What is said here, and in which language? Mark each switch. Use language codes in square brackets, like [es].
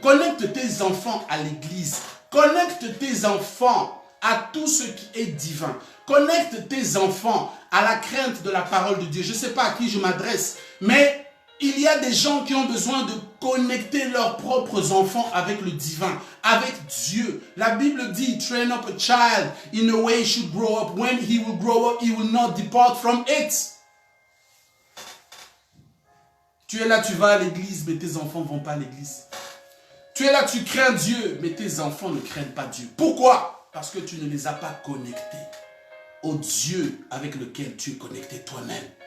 [fr] Connecte tes enfants à l'église. Connecte tes enfants à tout ce qui est divin. Connecte tes enfants à la crainte de la parole de Dieu. Je ne sais pas à qui je m'adresse, mais il y a des gens qui ont besoin de connecter leurs propres enfants avec le divin, avec Dieu. La Bible dit, [en] train up a child in the way he should grow up. When he will grow up, he will not depart from it. [fr] Tu es là, tu vas à l'église, mais tes enfants ne vont pas à l'église. Tu es là, tu crains Dieu, mais tes enfants ne craignent pas Dieu. Pourquoi? Parce que tu ne les as pas connectés au Dieu avec lequel tu es connecté toi-même.